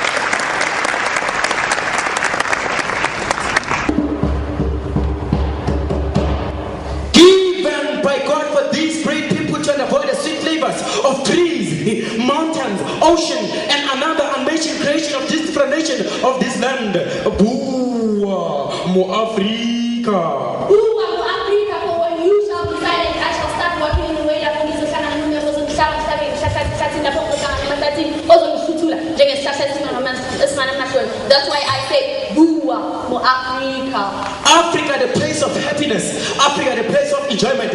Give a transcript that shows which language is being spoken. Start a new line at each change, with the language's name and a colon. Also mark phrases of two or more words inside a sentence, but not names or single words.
English: Of trees, mountains, ocean, and another amazing creation of this different nation of this land.
Tswana: Bua mo Africa. Bua mo Africa,
English: for when you shall be silent, I shall start working in the way that we can That's why I say
Tswana: Bua mo Africa.
English: Africa, the place of happiness. Africa, the place of enjoyment.